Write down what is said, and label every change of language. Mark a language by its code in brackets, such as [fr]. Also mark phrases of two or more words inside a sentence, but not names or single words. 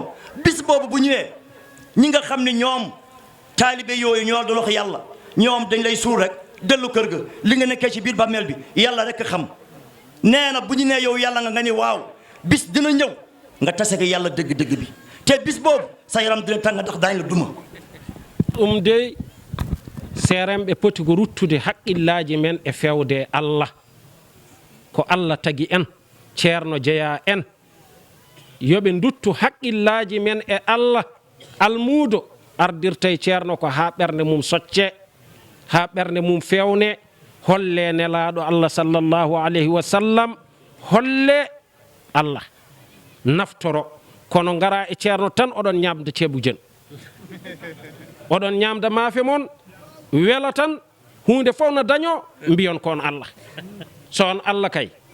[wo] bis boobu bu ñëwee ñi nga xam ne ñoom taalibe yooyu ñoo doon wax yàlla ñoom dañ lay suul rek dellu kër ga li nga nekkee ci biir bammeel bi yàlla rek xam. nee na bu ñu nee yow yàlla nga ni waaw bis dina ñëw nga tase ko yàlla dëgg-dëgg bi te bis boobu sa yaram dina tàng ndax daañu la duma. [ff] ɗum de seeremɓe poti ko ruttude haqqillaji men e fewde Allah ko Allah tagi en ceerno jeeya en yoɓe duttu haqqillaji men e Allah almuudo ardirta e ceerno ko ha ɓernde mum socce ha ɓernde mum fewne holle nelaɗo Allah [ar] صلى الله عليه وسلم [ff] holle Allah naftoro kono ngara e ceerno tan oɗon ñamda [wo] ceebu jen [ff] oɗon ñamda maafe mon wela tan hunde fof no daño mbiyon kon Allah so on Allah kay